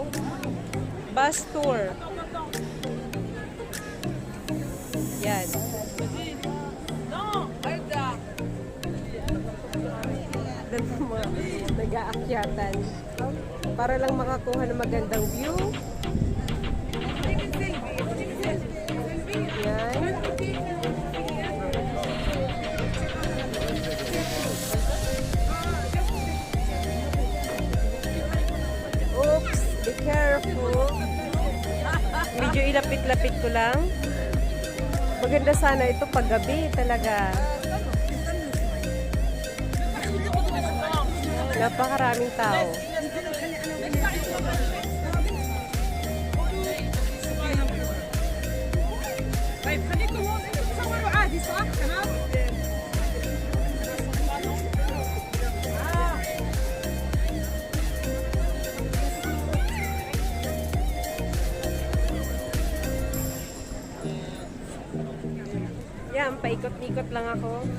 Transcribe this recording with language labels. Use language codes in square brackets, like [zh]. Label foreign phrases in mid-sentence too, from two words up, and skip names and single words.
[en] Bus tour. Yan. [tl] Dami mga nag-aakyatan. Para lang makakuha ng magandang view. Yan. [en] Oops, be careful. [tl] Medyo ilapit-lapit ko lang. Maganda sana ito pag gabi talaga. Napakaraming tao. [ar] طيب خليكم هون تصوروا عادي صح؟ تمام؟ [tl] Yan, paikot-ikot lang ako.